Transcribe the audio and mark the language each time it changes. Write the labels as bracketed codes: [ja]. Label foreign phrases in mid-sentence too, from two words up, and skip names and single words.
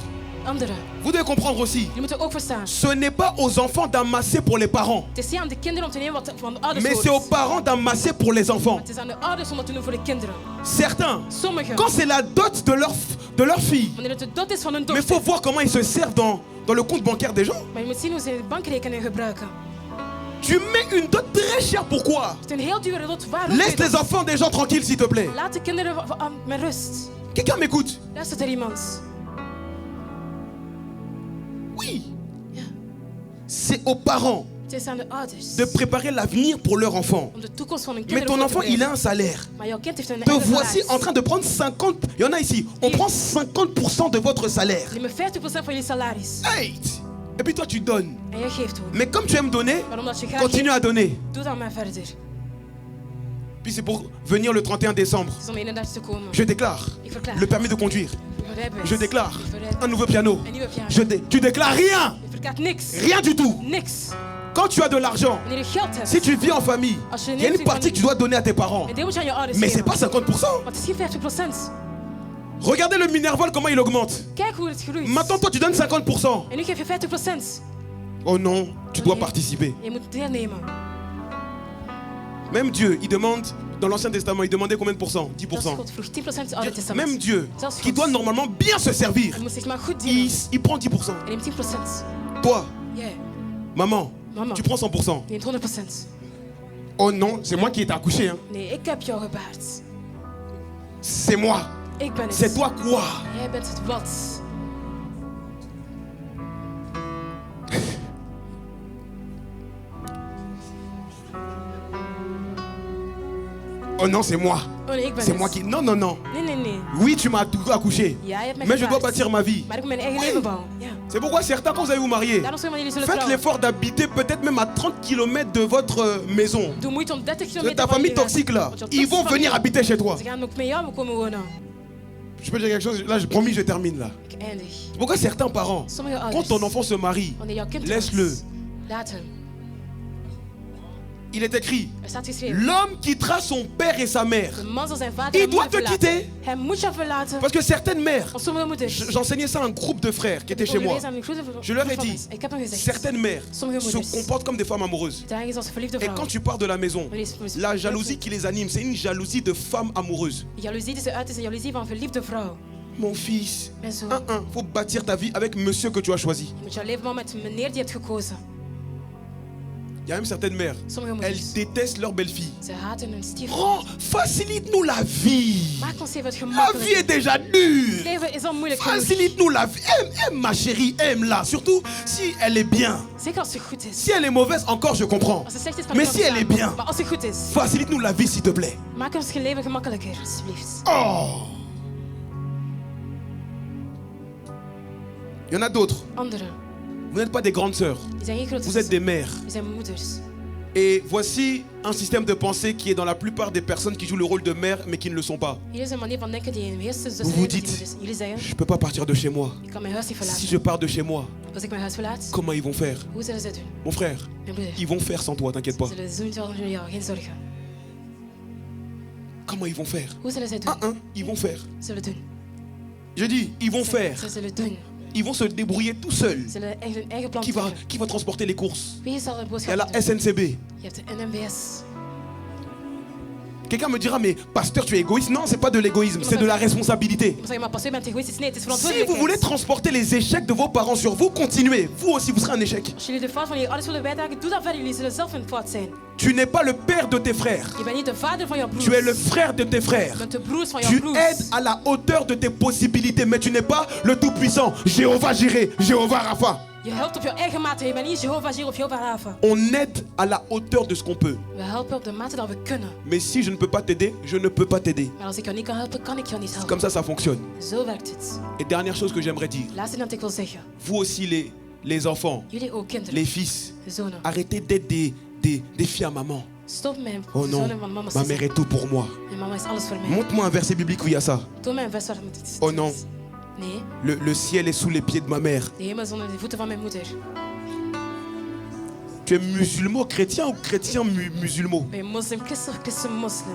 [fr] D'autres, [nl] Anderen. [fr] Vous devez comprendre aussi. [nl] Jullie moeten ook verstaan. [fr] Ce n'est pas aux enfants d'amasser pour les parents. [nl] Het is niet aan de kinderen om te nemen wat van de ouders [fr] Mais c'est aux [nl] hoort. [fr] parents d'amasser pour les enfants. [nl] Het is aan de ouders om dat te doen voor de kinderen. [fr] Certains, [nl] Sommigen. [fr] quand c'est la dot de leur fille, [nl] Wanneer het de dot is van hun [fr] mais il [nl] dochter. [fr] faut voir comment ils se servent dans le compte bancaire des gens. [nl] Maar je moet zien hoe ze de bankrekening gebruiken. [fr] Tu mets une dot très chère, pourquoi? [nl] Het is een heel dure dot. Waarom? [fr] Laisse les enfants des gens tranquilles, s'il te plaît. [nl] Laat de kinderen met rust. [fr] Quelqu'un m'écoute? [nl] Luistert er iemand? [fr] Oui. [nl] Ja. [fr] C'est aux parents [nl] Het is aan de ouders. [fr] de préparer l'avenir pour leur enfant. [nl] Om de toekomst van hun [fr] Mais [nl] kinderen [fr] ton [nl] voor te [fr] enfant, il a [nl] bereiden. [fr] un salaire. [nl] Maar jouw kind heeft een [fr] Te [nl] eigen [fr] voici [nl] salaris. [fr] en train de prendre 50... Il y en a ici. On prend 50% de votre salaire. [nl] Neem 50% van jullie salaris. [fr] Hey! Et puis toi, tu donnes. [nl] En jij geeft ook. [fr] Mais comme tu aimes donner, [nl] Maar omdat je graag [fr] continue à donner. [nl] geeft, doe dan maar verder. [fr] Puis c'est pour venir le 31 décembre. [nl] Het is om 31 te komen. [fr] Je déclare [nl] Ik verklaar. [fr] le permis de conduire. [nl] Een rijbewijs. [fr] Je déclare [nl] Ik verrijd. [fr] un nouveau piano. [nl] Een nieuwe piano. [fr] Tu déclares rien. [nl] Je verklaart niks. [fr] Rien du tout. [nl] Niks. [fr] Quand tu as de l'argent, [nl] Wanneer je geld hebt. [fr] si tu vis en famille, [nl] Als je [fr] il y a une [nl] leeft in [fr] partie que tu dois donner à tes parents. [nl] Een deel moet je aan je ouders [fr] Mais c'est [nl] geven. [fr] pas 50%. [nl] Want het is geen 50%. [fr] Regardez le Minerval, comment il augmente. [nl] Kijk hoe het groeit. [fr] Maintenant, toi, tu donnes 50%. [nl] En nu geef je 50%. [fr] Oh non, tu dois [nl] Nee. [fr] participer. [nl] Je moet deelnemen. [fr] Même Dieu, il demande, dans l'Ancien Testament, il demandait combien de pourcents? 10%. [nl] Zelfs God vroeg 10% in het Oude Testament. [fr] Même Dieu, [nl] Zelfs [fr] qui [nl] God. [fr] doit normalement bien se servir, [nl] Hij moet zich maar goed dienen. [fr] il prend 10%. [nl] Hij neemt 10%. [fr] Toi, [nl] Jij [fr] maman, [nl] Mama. [fr] tu prends 100%. [nl] neemt 100%. [fr] Oh non, c'est moi qui ai été accouché. Hein. [nl] Nee, ik heb jou gebaard. [fr] C'est moi. [nl] Ik ben het. [fr] C'est toi quoi? [nl] Jij bent het wat. [fr] Oh non, c'est moi. [nl] Oh nee, ik ben [fr] C'est [nl] het. [fr] moi qui... Non, non, non. [nl] Nee, nee, nee. [fr] Oui, tu m'as tout accouché. [nl] Ja, je hebt mij [fr] Mais je dois [nl] gebaard. [fr] bâtir ma vie. [nl] Maar ik moet mijn eigen Oui. leven bouwen. Ja. [fr] C'est pourquoi certains, quand vous allez vous marier, [nl] Daarom zullen jullie zullen [fr] faites [nl] trouwen. [fr] l'effort d'habiter peut-être même à 30 km de votre maison. [nl] Doe moeite om 30 [fr] De [nl] kilometer [fr] ta [nl] van [fr] famille [nl] jullie [fr] toxique là. [nl] Want jouw [fr] Ils vont [nl] toxische [fr] venir [nl] familie, [fr] habiter chez toi. [nl] Ze gaan ook met jou komen wonen. [fr] Je peux dire quelque chose? Là, j'ai promis, je termine là. [nl] Ik eindig. [fr] C'est pourquoi certains parents, [nl] Sommige [fr] quand [nl] ouders. [fr] ton enfant se marie, [nl] Wanneer jouw kind [fr] laisse-le. [nl] trouwt, laat hem. [fr] Il est écrit, [nl] Er staat geschreven. [fr] l'homme quittera son père et sa mère. [nl] De man zal zijn vader [fr] Il [nl] en [fr] doit [nl] moeder te verlaten. [fr] quitter. [nl] Hij moet je verlaten. [fr] Parce que certaines mères, [nl] Want sommige moeders. [fr] j'enseignais ça à un groupe de frères qui étaient chez moi. Je leur ai dit, [nl] Ik heb hem gezegd. [fr] certaines mères [nl] Sommige [fr] se [nl] moeders. [fr] comportent comme des femmes amoureuses. [nl] Dragen als verliefde [fr] Et quand [nl] vrouwen. [fr] tu pars de la maison, [nl] Wanneer [fr] la jalousie qui les anime, c'est une jalousie de femmes amoureuses. [nl] Jaloezie die ze uit is een jaloezie van verliefde vrouw. [fr] Mon fils, [nl] Mijn zoon. [fr] faut bâtir ta vie avec monsieur que tu as choisi. [nl] Je moet jouw leven bouwen met meneer die je hebt gekozen. [fr] Il y a même certaines mères, [nl] Sommige [fr] elles [nl] moeders. [fr] détestent leur belle-fille. [nl] Ze haten hun stiefmoeder. [fr] Oh, facilite-nous la vie. [nl] Maak ons even het [fr] La vie [nl] gemakkelijk. [fr] est déjà [nl] Het [fr] dure. [nl] leven is al moeilijk genoeg. [fr] Facilite-nous la vie. Aime ma chérie, aime-la. Surtout si elle est bien. [nl] Zeker als ze goed is. [fr] Si elle est mauvaise, encore je comprends. [nl] Als ze slecht is, kan [fr] Mais [nl] ik [fr] si [nl] wel [fr] elle est [nl] verstaan. [fr] bien, [nl] Maar als ze goed is, [fr] facilite-nous la vie, s'il te plaît. [nl] maak ons je leven gemakkelijker, alsjeblieft. [fr] Oh. Il y en a d'autres. [nl] Anderen, [fr] Vous n'êtes pas des grandes sœurs. [nl] die zijn geen grote [fr] Vous êtes [nl] zussen. [fr] des mères. [nl] Die zijn moeders. [fr] Et voici un système de pensée qui est dans la plupart des personnes qui jouent le rôle de mère mais qui ne le sont pas. [nl] Hier is een manier van denken die in de meeste zussen [fr] Vous vous [nl] hebben, die [fr] dites, [nl] moeders. Jullie zeggen, [fr] je ne peux pas partir de chez moi. [nl] ik kan mijn huis niet [fr] Si [nl] verlaten. [fr] je pars de chez moi, [nl] Als ik mijn huis verlaat, [fr] comment ils vont faire? [nl] hoe zullen ze het doen? [fr] Mon frère, [nl] Mijn broeder. [fr] ils vont faire sans toi, t'inquiète pas. [nl] Ze zullen doen zonder jou, geen zorgen. [fr] Comment ils vont faire? [nl] Hoe zullen ze het doen? [fr] Ils vont faire. [nl] Ze zullen doen. [fr] Je dis, ils vont faire. [nl] Ze zullen doen. [fr] Ils vont se débrouiller tout seuls. [nl] Ze zullen echt hun eigen plan trekken. [fr] Qui va transporter les courses? [nl] Wie zal de [fr] Il y a [nl] boodschap [fr] la [nl] doen? [fr] SNCB. [nl] Je hebt de NMBS. [fr] Quelqu'un me dira, mais pasteur, tu es égoïste. Non, c'est pas de l'égoïsme, c'est de la responsabilité. [nl] Ik moet zeggen, maar pasteur, je bent egoïstisch. Nee, het is [fr] Si vous [nl] verantwoordelijkheid. [fr] voulez transporter les échecs de vos parents sur vous, continuez. Vous aussi, vous serez un échec. [nl] Als jullie de fout van je ouders willen bijdragen, doe dat verder. Jullie zullen zelf een fout zijn. [fr] Tu n'es pas le père de tes frères. [nl] Je bent niet de vader van jouw broers. [fr] Tu es le frère de tes frères. [nl] Je bent de broers van jouw [fr] Tu [nl] broers. [fr] aides à la hauteur de tes possibilités, mais tu n'es pas le tout-puissant. Jéhovah Jireh, Jéhovah Rapha. [nl] Je helpt op jouw eigen mate. Je bent niet Jehovah Jireh of Jehovah Rapha. [fr] On aide à la hauteur de ce qu'on peut. [nl] We helpen op de mate dat we kunnen. [fr] Mais si je ne peux pas t'aider, je ne peux pas t'aider. [nl] Maar als ik jou niet kan helpen, kan ik jou niet helpen. [fr] Comme ça fonctionne. [nl] Zo werkt het. [fr] Et dernière chose que j'aimerais dire. [nl] Laatste ding dat ik wil zeggen. [fr] Vous aussi les enfants, [nl] Jullie ook kinderen. [fr] les fils, [nl] De zonen. [fr] arrêtez d'être des filles à maman. [nl] Stop met [fr] Oh non, [nl] zonen van mama. [fr] ma mère est tout pour moi. [nl] Mijn mama is alles voor mij. [fr] Montre-moi un verset biblique où il y a ça. [nl] Toon mij een vers waar het is. [fr] Oh non, [nl] Nee, [fr] le ciel est sous les pieds de ma mère. [nl] de hemel is onder de voeten van mijn moeder. [fr] Tu es musulman chrétien ou chrétien musulman? [nl] Ben je moslim, christen of christen moslim?